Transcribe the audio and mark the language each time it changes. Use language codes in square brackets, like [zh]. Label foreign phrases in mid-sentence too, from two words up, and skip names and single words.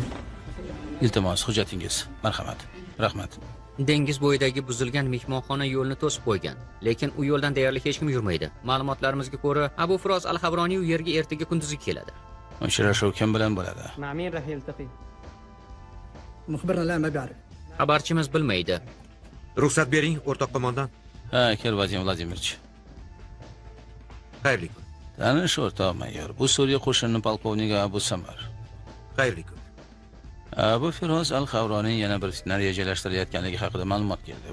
[uz] Iltimos, hujjatingiz. Marhamat. Rahmat. Dengiz bo'yidagi buzilgan mehmonxona yo'lni to'sib qo'ygan, lekin u yo'ldan deyarli hech kim yurmaydi. Ma'lumotlarimizga ko'ra, Abu Firoz al-Habroniy u yerga ertaga kunduzi keladi. Uchrashuv kim bilan bo'ladi? [ar] مع مين راح يلتقي؟ مخبرنا لا ما بيعرف. [uz] Xabarchimiz bilmaydi. Ruxsat bering, o'rtoq qo'mondan. Ha, kel Vadim Vladimirch. Xayrli kun. Tanish o'rtoq mayor. Bu Suriya qo'shini polkovnigi Abu Samar. Xayrli kun. Abu Firoz al-Xavroniy yana bir fitna rejalashtirayotganligi haqida ma'lumot keldi.